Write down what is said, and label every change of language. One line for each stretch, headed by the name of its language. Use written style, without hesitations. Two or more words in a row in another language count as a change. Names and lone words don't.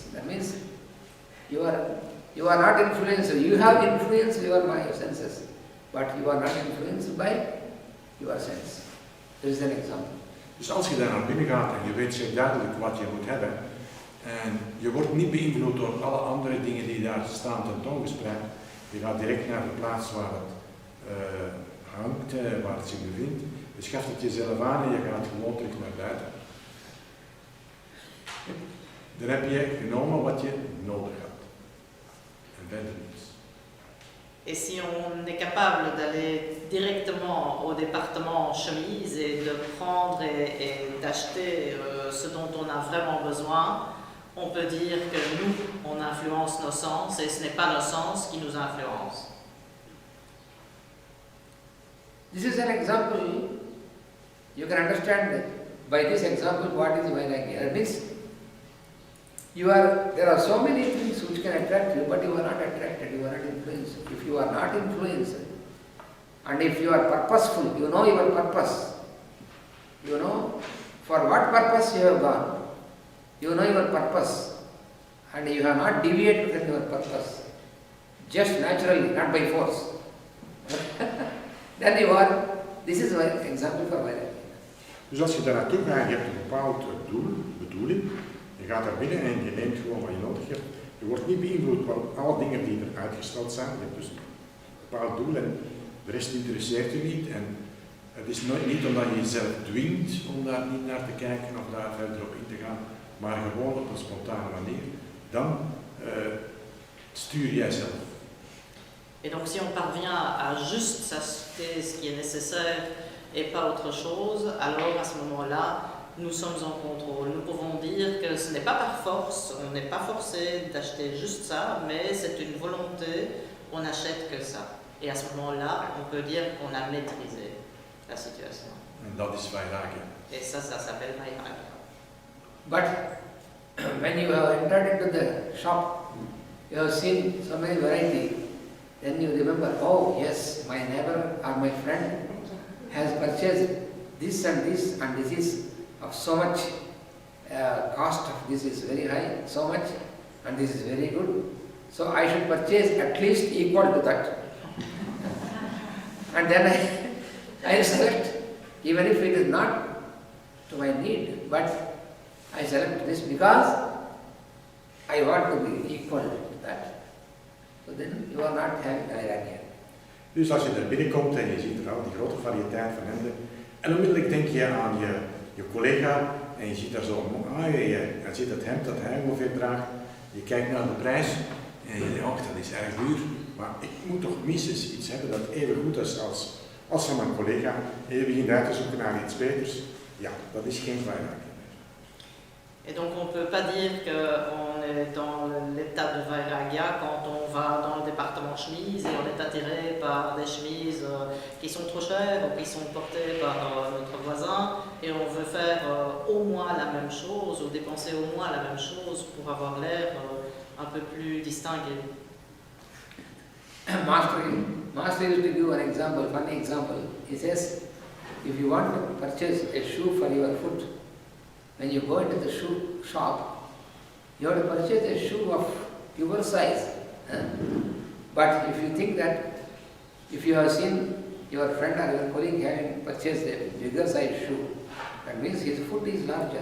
English: That means you are not influenced. You have influenced your senses, but you are not influenced by your sense. This is an example.
Dutch: Dus als je daar naar binnen gaat en je weet zeer duidelijk wat je moet hebben, en je wordt niet beïnvloed door alle andere dingen die daar staan tentoongespreid, je gaat direct naar de plaats waar het hangt, waar het zich bevindt. Je schaft het jezelf aan en je gaat gewoon terug naar buiten. Dan heb je genomen wat je nodig had. En verder niets.
French: Et si on est capable d'aller directement au département chemise et de prendre et d'acheter ce dont on a vraiment besoin, on peut dire que nous, on influence nos sens et ce n'est pas nos sens qui nous influencent.
English: This is an example. You can understand by this example what is Vairagya. That means there are so many things which can attract you, but you are not attracted, you are not influenced. If you are not influenced, and if you are purposeful, you know your purpose. You know for what purpose you have gone. You know your purpose, and you have not deviated from your purpose. Just naturally, not by force. Then this is an example for Vairagya.
Dutch: Dus als je daar naartoe gaat, je hebt een bepaald doel, bedoeling, je gaat daar binnen en je neemt gewoon wat je nodig hebt. Je wordt niet beïnvloed door alle dingen die er uitgesteld zijn. Je hebt dus een bepaald doel en de rest interesseert je niet. En het is niet omdat je jezelf dwingt om daar niet naar te kijken of daar verder op in te gaan, maar gewoon op een spontane manier. Dan stuur jij zelf.
French: Et donc si on parvient à juste s'acheter ce qui est nécessaire et pas autre chose, alors à ce moment-là, nous sommes en contrôle. Nous pouvons dire que ce n'est pas par force, on n'est pas forcé d'acheter juste ça, mais c'est une volonté, on n'achète que ça. Et à ce moment-là, on peut dire qu'on a maîtrisé la situation.
Dutch: En dat is Vairagya.
French: Et ça s'appelle Vairagya.
English: But when you have entered into the shop, you have seen so many varieties, then you remember, oh yes, my neighbor or my friend has purchased this, and this is of so much, cost of this is very high, so much, and this is very good. So I should purchase at least equal to that. And then I select, even if it is not to my need, but I select this because I want to be equal to that. So then you are not having Vairagya.
Dutch: Dus als je daar binnenkomt en je ziet er al die grote variëteit van hemden, en onmiddellijk denk je aan je collega en je ziet daar zo, hij ziet het hemd dat hij ongeveer draagt, je kijkt naar de prijs en je denkt, oh, dat is erg duur, maar ik moet toch minstens iets hebben dat even goed is als van mijn collega. En je begint uit te zoeken naar iets beters. Ja, dat is geen Vairagya.
French: Et donc on ne peut pas dire qu'on est dans l'état de Vairagya quand on va dans le département chemise et on est attiré par des chemises qui sont trop chères ou qui sont portées par notre voisin et on veut faire au moins la même chose ou dépenser au moins la même chose pour avoir l'air un peu plus distingué.
English: Master used to give an example, funny example. He says, if you want to purchase a shoe for your foot, when you go into the shoe shop, you have to purchase a shoe of your size. But if you think that, if you have seen your friend or your colleague having purchased a bigger size shoe, that means his foot is larger.